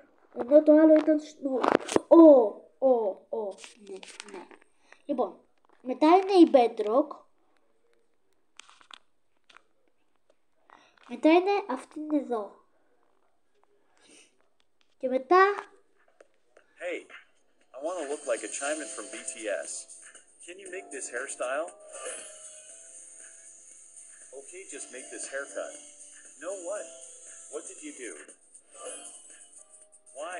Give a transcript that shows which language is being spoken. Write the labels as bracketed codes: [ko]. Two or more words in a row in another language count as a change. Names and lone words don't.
[el] Ενώ το άλλο ήταν snow. Ναι. Λοιπόν, μετά είναι η bedrock. Μετά είναι αυτή εδώ. Και μετά... [en] Hey, I want to look like a Chaiman from BTS. Can you make this hairstyle? Okay, just make this haircut. No, what? What did you do? Why?